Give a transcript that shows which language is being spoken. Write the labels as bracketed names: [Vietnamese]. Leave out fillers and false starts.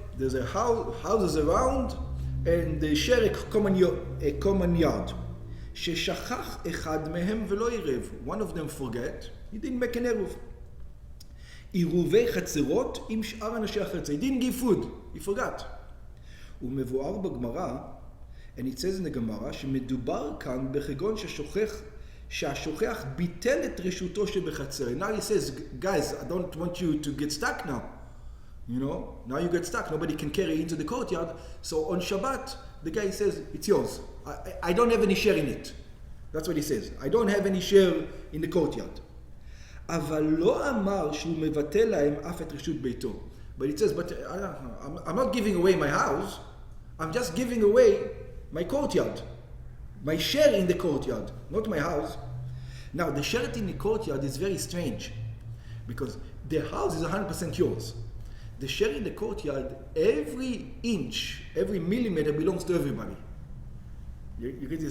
[English] There's a houses around, and they share a common yard. [Hebrew] ששכח אחד מהם ולא עירב. [English] One of them forget, he didn't make an Eruv. [Hebrew] עירובי חצרות עם שאר אנשי החצר. [English] He didn't give food, he forgot. [Hebrew] ומבואר בגמרא, [English] and it says in the Gemara, [Hebrew] שמדובר כאן בחגון שהשוכח ביטל את רשותו שבחצר. [English] And now he says, guys, I don't want you to get stuck now. You know, now you get stuck, nobody can carry into the courtyard. So on Shabbat, the guy says, it's yours. I don't have any share in it. That's what he says. I don't have any share in the courtyard. [Hebrew] אבל לא אמר שהוא מבטל להם אף את רשות ביתו. [English] But it says, but I'm not giving away my house. I'm just giving away my courtyard. My share in the courtyard, not my house. Now, the share in the courtyard is very strange. Because the house is 100% yours. The share in the courtyard, every inch, every millimeter belongs to everybody. You get it?